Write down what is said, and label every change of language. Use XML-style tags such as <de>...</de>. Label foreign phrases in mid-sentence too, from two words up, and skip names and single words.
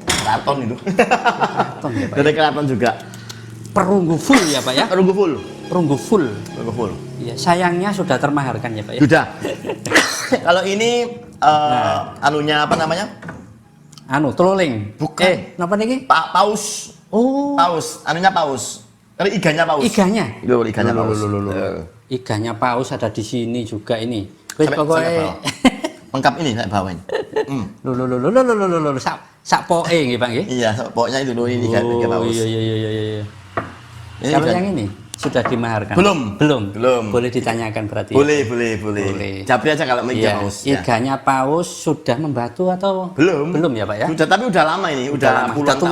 <id>Keraton itu. Keraton ya, Pak. Dari keraton juga. Perunggu full ya, Pak ya? Perunggu full. perunggu full. Perunggu full. Iya, sayangnya sudah termaharkan ya Pak ya. Sudah. Kalau ini anunya apa namanya? Anu, teloling. Bukan.</id> <jv>Napa niki?</jv> <id>Paus. Oh. Paus, anunya paus. Kalau iganya paus. Iganya. Loh, iganya paus. Iganya paus ada di sini juga ini. Wis pokoknya lengkap ini saya bawain.</id> <jv>Sak poke nggih Pak nggih.</jv> <id>Iya, pokoknya itu loh ini iga paus. Iya. Kalau yang ini sudah dimaharkan? Belum. Boleh ditanyakan berarti. Boleh. Japri aja kalau iga paus. Iganya paus sudah membatu atau belum ya Pak ya? Sudah, tapi udah lama ini, udah puluhan tahun.</id>